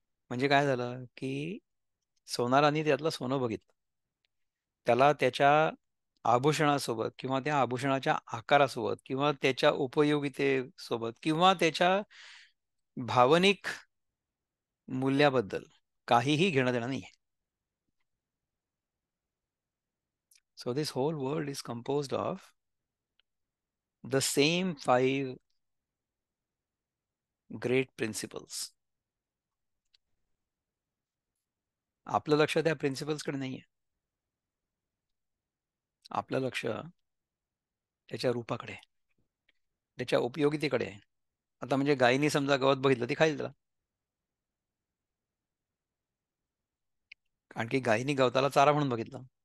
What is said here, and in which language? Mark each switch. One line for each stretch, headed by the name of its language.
Marathi: म्हणजे काय झालं, की सोनाराने त्यातलं सोनं बघितलं, त्याला त्याच्या आभूषणासोबत किंवा त्या आभूषणाच्या आकारासोबत किंवा त्याच्या उपयोगितेसोबत किंवा त्याच्या भावनिक मूल्याबद्दल काहीही घेणं देणं नाही.
English: So this whole world is composed of the same 5 great principles.
Marathi: आपलं लक्ष त्या प्रिन्सिपल्सकडे नाहीये. आपलं लक्ष त्याच्या रूपाकडे, त्याच्या उपयोगितेकडे आहे. आता म्हणजे गायीने समजा गवत बघितलं ती खाईल त्याला, कारण की गायीने गवताला चारा म्हणून बघितलं.